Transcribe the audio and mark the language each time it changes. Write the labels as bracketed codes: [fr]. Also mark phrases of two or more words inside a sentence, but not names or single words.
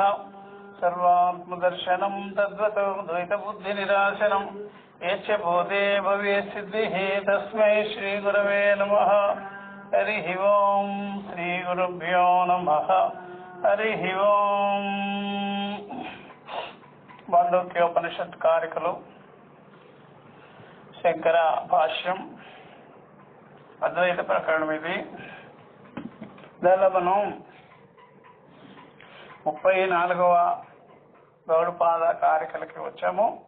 [sa] सर्वात्मदर्शनं तद्वतो द्वैतबुद्धिनिराशनं यच्च बोधे भवेत् सिद्धिः तस्मै श्रीगुरवे नमः। हरिः ओम् श्रीगुरुभ्यो नमः। हरिः ओम्। [te] మాండూక్యోపనిషత్ కారికలు శంకర భాష్యం అద్వైత ప్రకరణం. ఇది దానిలో మనం 34వ గౌడపాద కారికలకి వచ్చాము.